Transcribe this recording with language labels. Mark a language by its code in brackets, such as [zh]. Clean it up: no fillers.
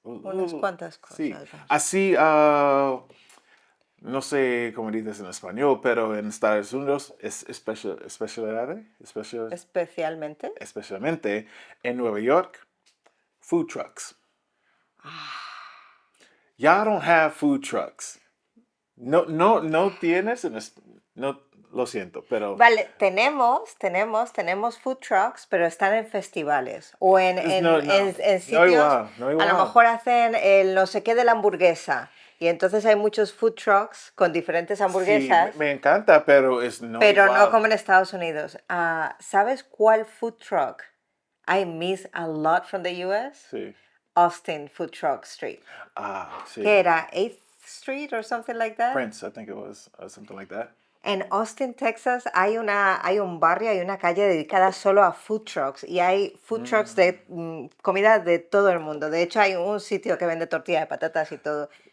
[es] Unas cuantas cosas. Sí. Así, no sé cómo dices en español, pero en Estados Unidos es especialmente en Nueva York, food trucks. [en] Y'all don't have food trucks. [es] No tienes, no, lo siento, pero... Vale, tenemos food trucks, pero están en festivales o en sitios, no igual. a lo mejor hacen el no sé qué de la hamburguesa y entonces hay muchos food trucks con diferentes hamburguesas. Sí, me encanta, pero pero no como en Estados Unidos. ¿Sabes cuál food truck [en] I miss a lot from the US? [es] Sí. [en] Austin Food Truck Street. [es] Sí. ¿Qué era? [en] 8th Street or something like that? Prince, I think it was something like that. [es] En Austin, Texas, hay un barrio, hay una calle dedicada solo a food trucks y hay food trucks de comida de todo el mundo. De hecho, hay un sitio que vende tortilla de patatas y todo.